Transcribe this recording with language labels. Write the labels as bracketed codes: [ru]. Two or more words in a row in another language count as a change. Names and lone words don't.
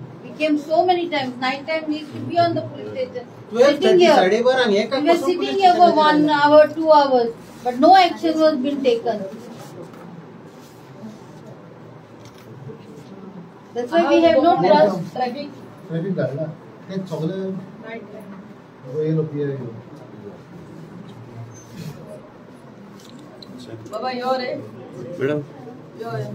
[en] We came so many times. Night time we used to be on the police station. Sitting here. We were sitting here for 1 hour, 2 hours, but no action was being taken. That's why we have no trust. [mr] ट्रॅफिक काढला ते सगळे [en] Night time. येलो पियर येलो. [kok] बाबा यो रे मॅडम यो